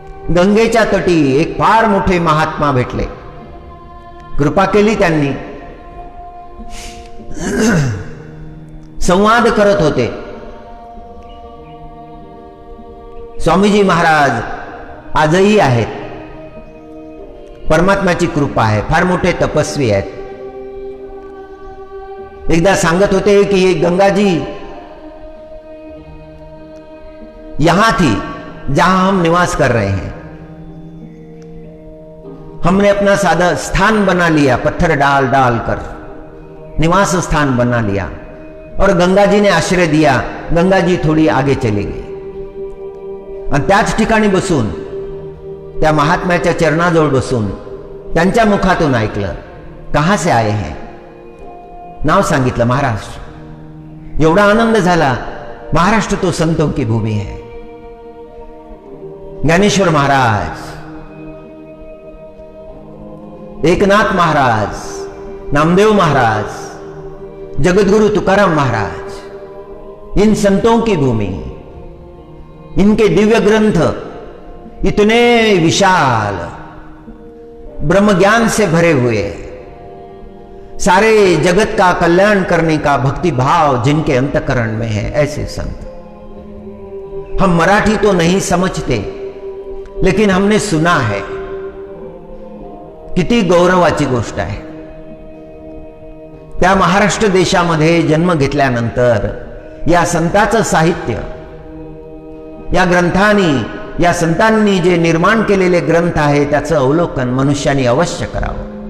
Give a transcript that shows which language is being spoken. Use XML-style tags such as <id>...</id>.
<mr>गंगेच्या तटी एक फार मोठे महात्मा भेटले, कृपा केली त्यांनी, संवाद करत होते. स्वामीजी महाराज आजही आहेत, परमात्म्याची कृपा आहे, फार मोठे तपस्वी आहेत. एकदा सांगत होते कि</mr> <hi>ये गंगा जी यहां थी जहां हम निवास कर रहे हैं. हमने अपना सादा स्थान बना लिया, पत्थर डाल डाल कर निवास स्थान बना लिया और गंगा जी ने आश्रय दिया. गंगा जी थोड़ी आगे चली गई</hi> <mr>आणि त्याच ठिकाणी बसून, त्या महात्म्याच्या चरणाजवळ बसून त्यांच्या मुखातून ऐकलं,</mr> <hi>कहां से आए हैं?</hi> <mr>नाव सांगितलं महाराष्ट्र. एवढा आनंद झाला.</mr> <hi>महाराष्ट्र तो संतों की भूमी है. ज्ञानेश्वर महाराज, एकनाथ महाराज, नामदेव महाराज, जगतगुरु तुकाराम महाराज, इन संतों की भूमि, इनके दिव्य ग्रंथ इतने विशाल, ब्रह्म ज्ञान से भरे हुए, सारे जगत का कल्याण करने का भक्ति भाव जिनके अंतकरण में है, ऐसे संत. हम मराठी तो नहीं समझते, लेकिन हमने सुना है.</hi> <mr>किती गौरवाची गोष्ट आहे. त्या महाराष्ट्र देशामध्ये जन्म घेतल्यानंतर या संतांचं साहित्य, या ग्रंथांनी, या संतांनी जे निर्माण केलेले ग्रंथ आहे त्याचं अवलोकन मनुष्याने अवश्य करावं.</mr>